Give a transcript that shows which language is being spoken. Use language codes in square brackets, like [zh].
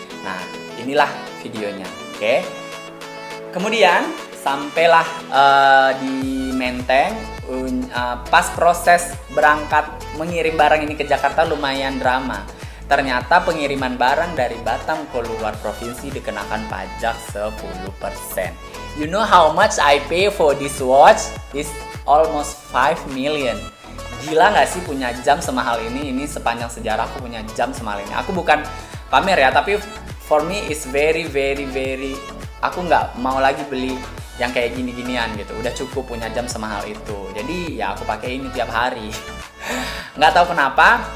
[id] Nah, inilah videonya, oke? Kemudian sampailah di Menteng. Pas proses berangkat mengirim barang ini ke Jakarta lumayan drama. Ternyata pengiriman barang dari Batam ke luar provinsi dikenakan pajak 10%. [en] You know how much I pay for this watch? It's almost 5 million. [id] Gila nggak sih punya jam semahal ini? Ini sepanjang sejarah aku punya jam semahal ini. Aku bukan pamer ya, tapi [en] for me is very. [id] Aku nggak mau lagi beli yang kayak gini-ginian gitu. Udah cukup punya jam semahal itu. Jadi ya aku pakai ini tiap hari. Nggak tahu kenapa.